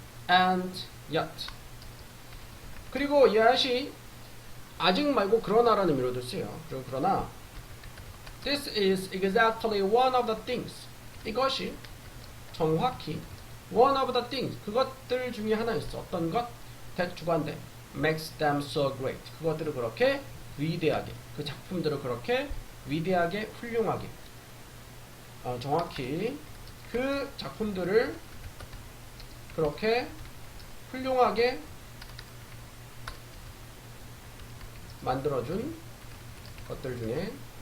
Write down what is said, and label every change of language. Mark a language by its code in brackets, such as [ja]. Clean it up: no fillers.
[en] And yet [ko] 그리고 yet이 아직 말고 그러나라는 의미로도 쓰여요. 그리고 그러나 [en] this is exactly one of the things [ko] 이것이 정확히 [en] one of the things [ko] 그것들 중에 하나였어. 어떤 것? that 주관대 [en] makes them so great [ko] 그것들을 그렇게 위대하게 그 작품들을 그렇게 위대하게 훌륭하게 정확히 그 작품들을 그렇게 훌륭하게 만들어준 것들 중에